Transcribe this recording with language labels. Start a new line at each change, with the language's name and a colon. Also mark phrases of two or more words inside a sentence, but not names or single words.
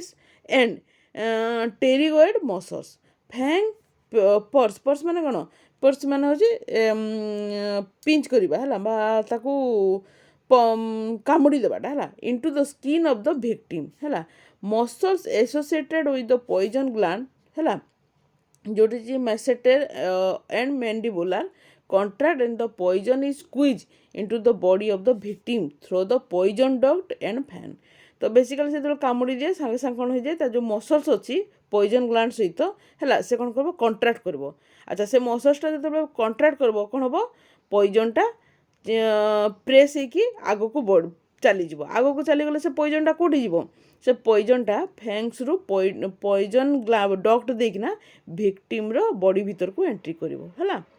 English: and pterygoid muscles fang pierce
Odia: ମାନେ କ'ଣ
English: ପର୍ସ
Odia: ମାନେ ହେଉଛି ପିଞ୍ଚ କରିବା ହେଲା ବା ତାକୁ କାମୁଡ଼ି ଦେବାଟା ହେଲା
English: into the skin of the victim ହେଲା muscles associated with the poison gland
Odia: ହେଲା ଯୋଉଠି ଯେ
English: masseter and mandibular contract and the poison is squeezed into the body of the victim through the poison duct and fan
Odia: ତ ବେସିକାଲି ଯେତେବେଳେ କାମୁଡ଼ି ଦିଏ ସାଙ୍ଗେ ସାଙ୍ଗେ କ'ଣ ହେଇଯାଏ ତା ଯେଉଁ ମସଲ୍ସ ଅଛି
English: poison gland
Odia: ସହିତ ହେଲା ସେ କ'ଣ କରିବ କଣ୍ଟ୍ରାକ୍ଟ କରିବ ଆଚ୍ଛା ସେ ମସଲ୍ସଟା ଯେତେବେଳେ କଣ୍ଟ୍ରାକ୍ଟ କରିବ କ'ଣ ହେବ ପଏଜନ୍ଟା ପ୍ରେସ୍ ହେଇକି ଆଗକୁ ଚାଲିଯିବ ଆଗକୁ ଚାଲିଗଲେ ସେ ପଏଜନ୍ଟା କେଉଁଠି ଯିବ ସେ ପଏଜନ୍ଟା ଫ୍ୟାଙ୍ଗସ୍ରୁ
English: poison duct
Odia: ଦେଇକିନା ଭିକ୍ଟିମ୍ର ବଡ଼ି ଭିତରକୁ ଏଣ୍ଟ୍ରି କରିବ ହେଲା